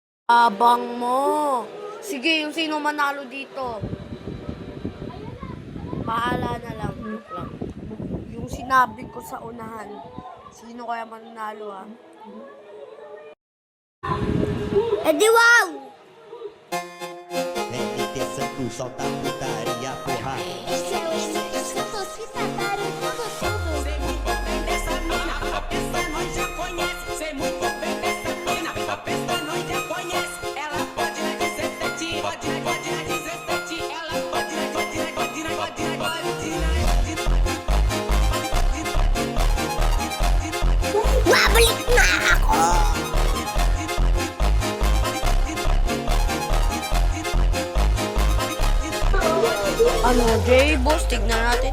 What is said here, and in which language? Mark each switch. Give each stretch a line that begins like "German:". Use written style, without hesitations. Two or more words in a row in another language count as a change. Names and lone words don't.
Filipino: Abang mo. Sige, yung sino manalo dito. Bahala na lang. Joke lang. Yung sinabi ko sa unahan. Sino kaya mananalo ha? Eh di wow!
Portuguese: NT Sandu, solta a putaria, porra. Esse é o Santos que trataram tudo, tudo. Sei muito bem dessa mina, a peça nós já conhece. Sei muito bem dessa mina, a peça nós já conhece. Ela pode na 17, pode na 17. Ela pode na 17.
Filipino: Mabalik na ako! Ano, J-Boss? Tignan natin.